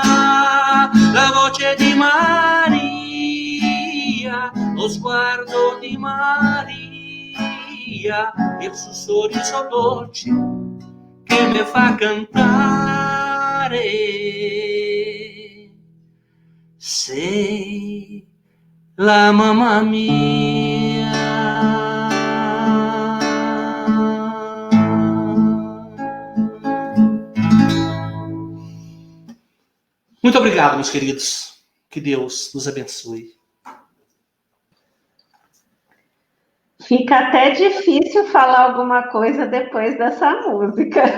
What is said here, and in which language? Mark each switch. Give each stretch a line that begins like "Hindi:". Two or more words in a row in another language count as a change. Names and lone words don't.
Italian: La voce di Maria, lo sguardo di Maria, il suo sorriso dolce che mi fa cantare. Sei la mamma mia.
Portuguese: Muito obrigado, meus queridos. Que Deus nos abençoe. Fica até difícil falar alguma coisa depois dessa música.